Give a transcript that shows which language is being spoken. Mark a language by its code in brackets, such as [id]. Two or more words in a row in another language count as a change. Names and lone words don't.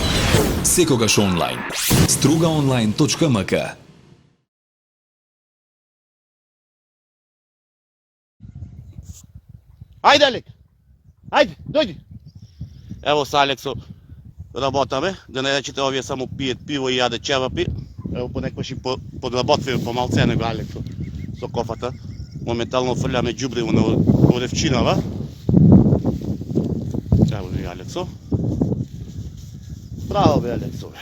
[mk] Секогаш онлайн. Strugaonline.mk. Ajde, Alek! [sr] Ajde, dođi! Evo sa Aleksom работаме. [mk] Да не речете, овие само пият пиво и яде чевапи. Ево понекогаш и подработваме по малце него Алексо со кофата. Моментално фрляме џубриво на Оревчинава. Ево ви Алексо. Браво бе, Алексо бе.